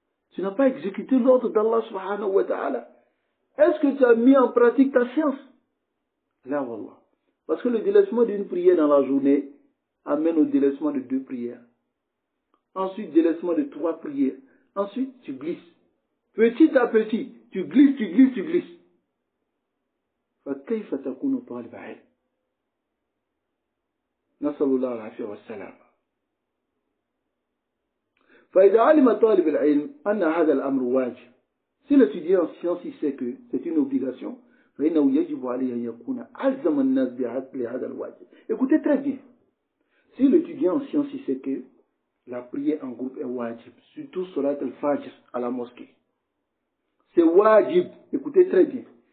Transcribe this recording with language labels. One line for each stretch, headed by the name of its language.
French: Tu n'as pas exécuté l'ordre d'Allah subhanahu wa ta'ala. Est-ce que tu as mis en pratique ta science? Là, wallah. Parce que le délaissement d'une prière dans la journée amène au délaissement de 2 prières. Ensuite, délaissement de 3 prières. Ensuite, tu glisses. Petit à petit, tu glisses, tu glisses, tu glisses.
Arabic: فكيف تكون طالب علم؟ نسأل الله العافية والسلام. فإذا علم طالب العلم أن هذا الأمر واجب.
French: Si l'étudiant en sciences il sait que c'est une obligation,
Arabic: فإنه يجب عليه أن يكون ألزم الناس بهذا الواجب.
French: Écoutez très bien. Si l'étudiant en sciences il sait que la prière en groupe est wajib, surtout salat al-fajr à la mosquée, c'est wajib. Écoutez très bien.